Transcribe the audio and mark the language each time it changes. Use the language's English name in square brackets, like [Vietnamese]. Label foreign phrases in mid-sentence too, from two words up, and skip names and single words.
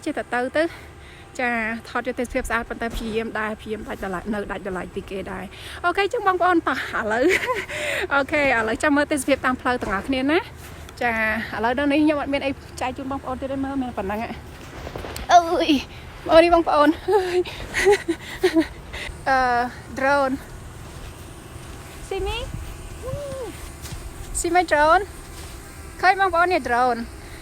[Khmer] ចេះតែទៅចាថតយកទេសភាពស្អាតប៉ុន្តែព្យាយាមដាច់តម្លៃពីគេដែរអូខេអញ្ចឹងបងប្អូនតោះឥឡូវអូខេឥឡូវចាំមើលទេសភាពតាមផ្លូវទាំងអស់គ្នាណាចាឥឡូវដល់នេះខ្ញុំអត់មានអីចែកជូនបងប្អូនទៀតទេមើលមានប៉ុណ្ណឹងអើយមកនេះបងប្អូន [English] drone see me see my drone [Khmer] ឃើញបងប្អូននេះ drone